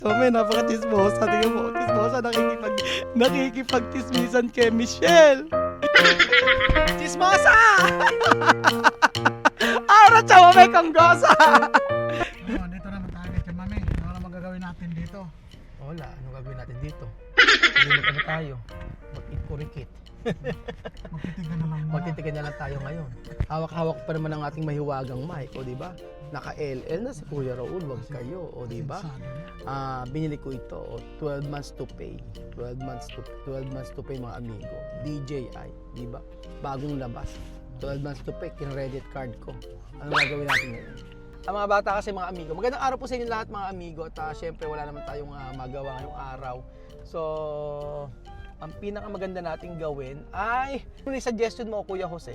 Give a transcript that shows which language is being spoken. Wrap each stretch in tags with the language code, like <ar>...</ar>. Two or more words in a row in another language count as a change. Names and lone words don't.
<tl>Tome, napaka-tismosa. Tingnan mo, tismosa nakikipag-tismisan kay Michelle. Tismosa!</tl> <es>Ahora, chavo,</es> <tl>may kanggosa! Oh, dito naman tayo kay Mami. Ano naman gagawin natin dito? Wala, anong gagawin natin dito? Lilit na tayo. Mag-kurikit. Magtitigan na lang muna. Magtitigan na lang tayo ngayon. Hawak-hawak pa naman ang ating mahiwagang mic, o di ba? Naka-LL na si Kuya Raul, wag kayo, o di ba? Binili ko ito,</tl> <en>12 months to pay. 12 months to pay</en> <tl>mga amigo. DJI, di ba? Bagong labas.</tl> <en>12 months to pay,</en> <tl>kin-</tl> <en>credit card</en> <tl>ko. Ano gagawin natin ngayon? Ang mga bata kasi mga amigo. Magandang araw po sa inyo lahat mga amigo. At syempre wala naman tayong magawa ngayong araw. So, ang pinakamaganda nating gawin ay ano yung suggestion mo, Kuya Jose?</tl>